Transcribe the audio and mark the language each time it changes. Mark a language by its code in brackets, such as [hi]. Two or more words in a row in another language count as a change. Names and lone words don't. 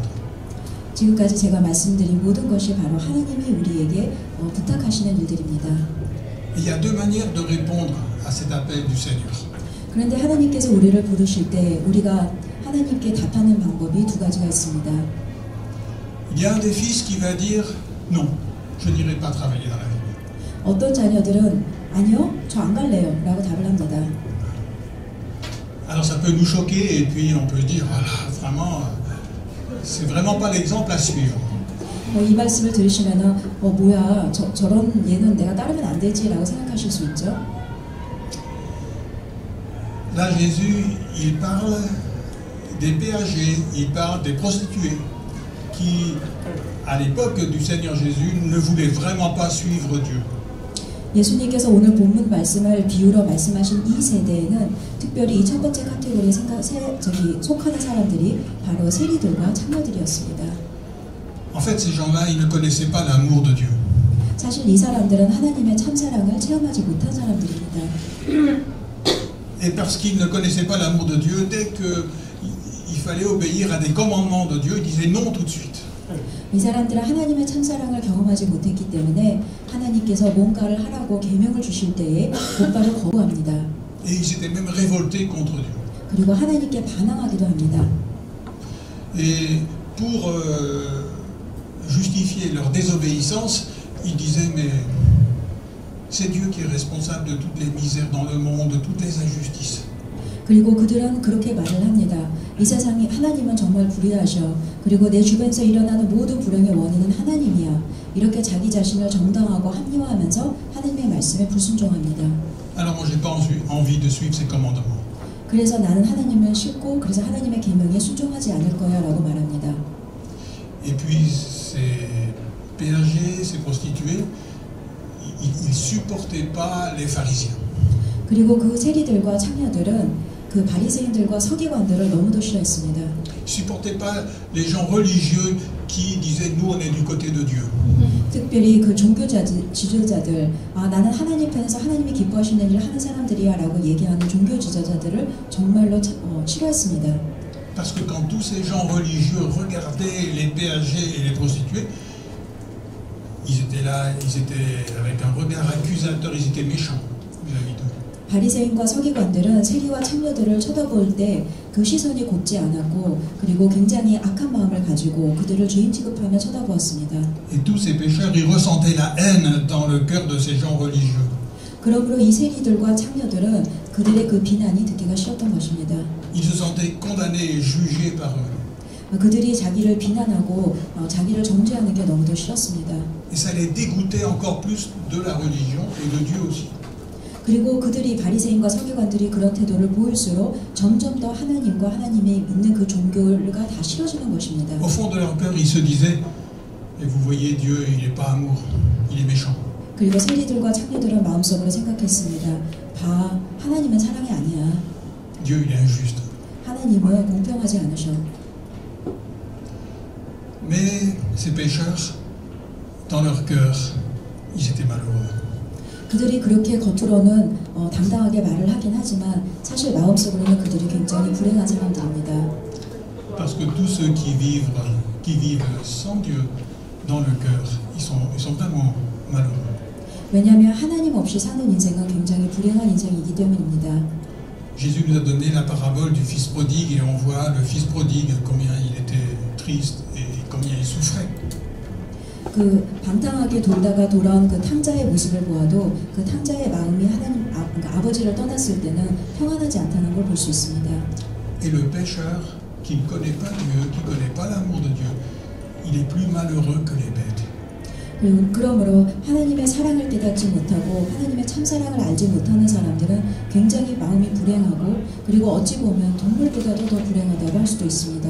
[ko] 지금까지 제가 말씀드린 모든 것이 바로 하나님이 우리에게 부탁하시는 일들입니다. [fr] Il y a deux manières de répondre à cet appel du Seigneur. [ko] 그런데 하나님께서 우리를 부르실 때 우리가 하나님께 답하는 방법이 두 가지가 있습니다. [fr] Il y a un des fils qui va dire non, je n'irai pas travailler dans la vigne. [ko] 어떤 자녀들은 아니요, 저 안 갈래요 라고 답을 합니다. [fr] Alors ça peut nous choquer et puis on peut dire voilà, vraiment, c'est vraiment pas l'exemple à suivre. [ko] 이 말씀을 들으시면 뭐야 저런 얘는 내가 따르면 안 되지 라고 생각하실 수 있죠. [fr] Là Jésus, il parle des péagers, il parle des prostituées qui, à l'époque du Seigneur Jésus, ne voulaient vraiment pas suivre Dieu. [ko] 예수님께서 오늘 본문 말씀을 비유로 말씀하신 이 세대에는 특별히 이 첫 번째 카테고리에 속하는 사람들이 바로 세리들과 창녀들이었습니다. [fr] En fait, ces gens-là, ils ne connaissaient pas l'amour de Dieu. [ko] 사실 이 사람들은 하나님의 참사랑을 체험하지 못한 사람들입니다. [fr] Et parce qu'ils ne connaissaient pas l'amour de Dieu, dès qu'il fallait obéir à des commandements de Dieu, ils disaient non tout de suite. [ko] 이 사람들은 하나님의 참사랑을 경험하지 못했기 때문에 하나님께서 뭔가를 하라고 계명을 주실 때에 곧바로 거부합니다. [fr] Et ils étaient même révoltés contre Dieu. [ko] 그리고 하나님께 반항하기도 합니다. [fr] Et pour justifier leur désobéissance, ils disaient mais c'est Dieu qui est responsable de toutes les misères dans le monde, de toutes les injustices. [ko] 그리고 그들은 그렇게 말을 합니다. 이 세상에 하나님은 정말 불의하셔. 그리고 내 주변에서 일어나는 모든 불행의 원인은 하나님이야. 이렇게 자기 자신을 정당하고 합리화하면서 하나님의 말씀에 불순종합니다. [fr] Alors moi j'ai pas envie de suivre ces commandements. [ko] 그래서 나는 하나님을 싫고 그래서 하나님의 계명에 순종하지 않을 거야 라고 말합니다. [fr] Et puis ces péagers, ces prostituées, ils supportaient pas les pharisiens. [ko] 그리고 그 세리들과 창녀들은 그 바리새인들과 서기관들을 너무도 싫어했습니다. [fr] Supportaient pas les gens religieux qui disaient nous on est du côté de Dieu. [ko] 특별히 그 종교자들, 지도자들, 나는 하나님 편에서 하나님이 기뻐하시는 일을 하는 사람들이야라고 얘기하는 종교 지도자들을 정말로 싫어했습니다. [fr] Parce que quand tous ces gens religieux regardaient les péagers et les prostituées, ils étaient là, ils étaient avec un regard accusateur, ils étaient méchants vis-à-vis d'eux. [ko] 바리새인과 서기관들은 세리와 창녀들을 쳐다볼 때 그 시선이 곱지 않았고 그리고 굉장히 악한 마음을 가지고 그들을 죄인 취급하며 쳐다보았습니다. [fr] Et tous ces pécheurs, ils ressentaient la haine dans le cœur de ces gens religieux. [ko] 그러므로 이 세리들과 창녀들은 그들의 그 비난이 듣기가 싫었던 것입니다. [fr] Ils se sentaient condamnés et jugés par eux. [ko] 그들이 자기를 비난하고 자기를 정죄하는 게 너무도 싫었습니다. [fr] Et ça les dégoûtait encore plus de la religion et de Dieu aussi. [ko] 그리고 그들이 바리새인과 서기관들이 그런 태도를 보일수록 점점 더 하나님과 하나님의 믿는 그 종교가 다 싫어지는 것입니다. [fr] Au fond de leur cœur, ils se disaient, et vous voyez, Dieu, il n'est pas amour, il est méchant. [ko] 그리고 세리들과 창녀들은 마음속으로 생각했습니다. 봐, 하나님은 사랑이 아니야. [fr] Dieu, il est injuste. [ko] 하나님은 공평하지 않으셔. [fr] Mais ces pécheurs, dans leur cœur, ils étaient malheureux. [ko] 그들이 그렇게 겉으로는 당당하게 말을 하긴 하지만 사실 마음속으로는 그들이 굉장히 불행한 사람들입니다. [fr] Parce que tous ceux qui vivent sans Dieu dans le cœur, ils sont vraiment malheureux. [ko] 왜냐하면 하나님 없이 사는 인생은 굉장히 불행한 인생이기 때문입니다. [fr] Jésus nous a donné la parabole du fils prodigue et on voit le fils prodigue combien il était triste et combien il souffrait. [ko] 그 방탕하게 돌다가 돌아온 그 탕자의 모습을 보아도 그 탕자의 마음이 그러니까 아버지를 떠났을 때는 평안하지 않다는 걸 볼 수 있습니다. [fr] Et le pécheur qui ne connaît pas Dieu, qui ne connaît pas l'amour de Dieu, il est plus malheureux que les bêtes. [ko] 그러므로 하나님의 사랑을 깨닫지 못하고 하나님의 참사랑을 알지 못하는 사람들은 굉장히 마음이 불행하고 그리고 어찌 보면 동물보다도 더 불행하다고 할 수도 있습니다.